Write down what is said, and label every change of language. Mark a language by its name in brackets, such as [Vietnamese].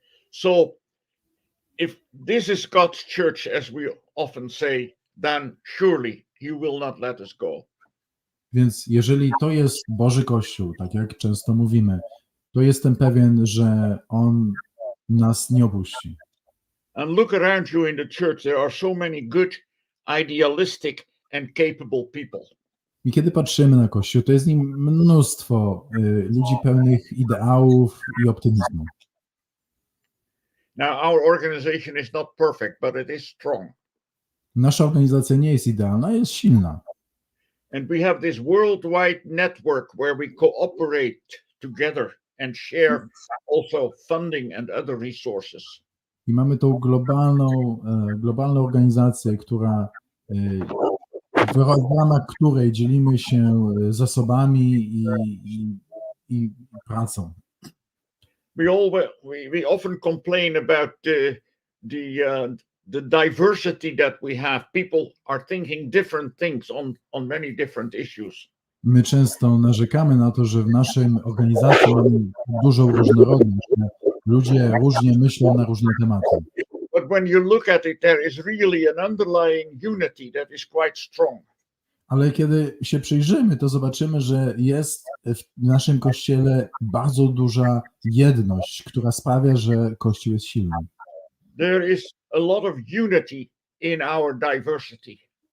[English] So, if this is God's church, as we often say, then surely he will not let us go. [Polish] Więc jeżeli to jest Boży Kościół, tak jak często mówimy, to jestem pewien, że On nas nie opuści. [English] And look around you in the church, there are so many good, idealistic and capable people. [Polish] I kiedy patrzymy na Kościół, to jest w nim mnóstwo ludzi pełnych ideałów i optymizmu. [English] Now, our organization is not perfect, but it is strong. [Polish] Nasza organizacja nie jest idealna, jest silna. [English] And we have this worldwide network where we cooperate together and share also funding and other resources. [Polish] I mamy tą globalną organizację, która w ramach której dzielimy się zasobami i pracą. [English] We often complain about the diversity that we have. People are thinking different things on many different issues. [Polish] My często narzekamy na to, że w naszej organizacji mamy dużą różnorodność. Ludzie różnie myślą na różne tematy. [English] But when you look at it, there is really an underlying unity that is quite strong. [Polish] Ale kiedy się przyjrzymy, to zobaczymy, że jest w naszym Kościele bardzo duża jedność, która sprawia, że Kościół jest silny. [English] There is a lot of unity in our diversity.